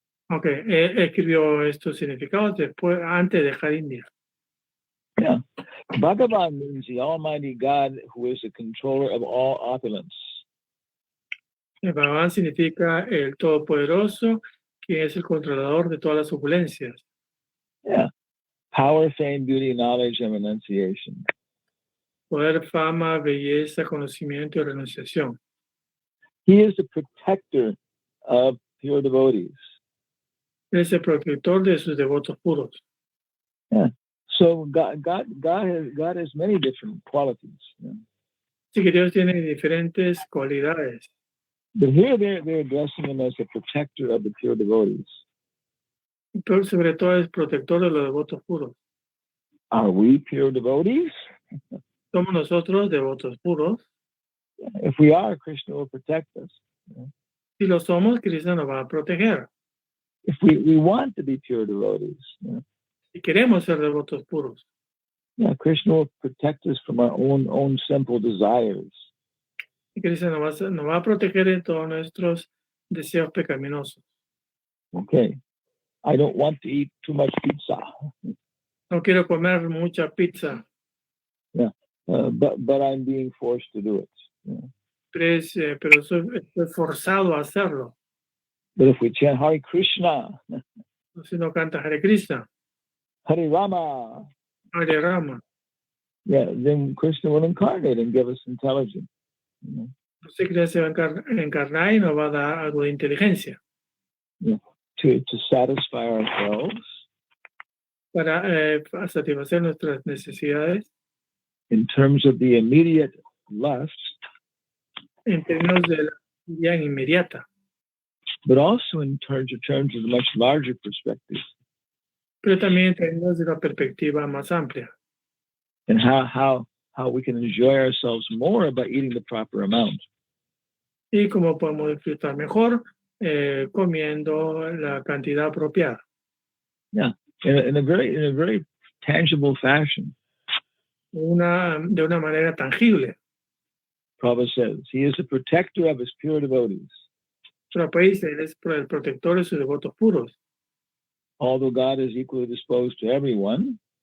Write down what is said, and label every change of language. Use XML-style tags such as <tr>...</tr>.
<es>Ok, él escribió estos significados después, antes de dejar India.</es> <en>Yeah. Bhagavan means the Almighty God who is the controller of all opulence.</en> <es>El Bhagavan significa el Todopoderoso, quien es el controlador de todas las opulencias.</es> <en>Yeah. Power, fame, beauty, knowledge, and renunciation.</en> <es>Poder, fama, belleza, conocimiento y renunciación.</es> <en>He is the protector of pure devotees.</en> <es>Él es el protector de sus devotos puros.</es> <en>Yeah. So God has many different qualities. Yeah.</en> <es>Así que Dios tiene diferentes cualidades.</es> <en>But here they're addressing him as the protector of the pure devotees.</en> <es>Pero sobre todo es protector de los devotos puros.</es> <en>Are we pure devotees?</en> <es>Somos nosotros devotos puros.</es> <en>If we are, Krishna will protect us.</en> <es>Si lo somos, Krishna nos va a proteger.</es> <en>If we want to be pure devotees,</en> <es>Si queremos ser devotos puros,</es> <en>Krishna will protect us from our own simple desires.</en> <es>y Krishna nos va a proteger de todos nuestros deseos pecaminosos.</es> <en>Okay. I don't want to eat too much pizza.</en> <es>No quiero comer mucha pizza,</es> <en>But I'm being forced to do it.</en> <es>pero estoy forzado a hacerlo.</es> <en>But if we chant Hare Krishna,</en> <es>Si no canta Hare Krishna,</es> <sa>Hare Rama, Hare Rama,</sa> <en>then Krishna will incarnate and give us intelligence.</en> <es>entonces Krishna se va a encarnar y nos va a dar algo de inteligencia</es> <en>To satisfy ourselves</en> <es>para satisfacer nuestras necesidades</es> <en>in terms of the immediate lust,</en> <es>en términos de la vida inmediata,</es> <en>but also in terms of the much larger perspective,</en> <es>pero también en términos de una perspectiva más amplia.</es> <en>and how we can enjoy ourselves more by eating the proper amount.</en> <es>Y cómo podemos disfrutar mejor comiendo la cantidad apropiada.</es> <en>Yeah, in a very tangible fashion.</en> <es>De una manera tangible.</es> <en>Prabhupada says he is the protector of his pure devotees.</en> <es>Prabhupada dice, él es el protector de sus devotos puros.</es> <en>Although God is equally disposed to everyone,</en>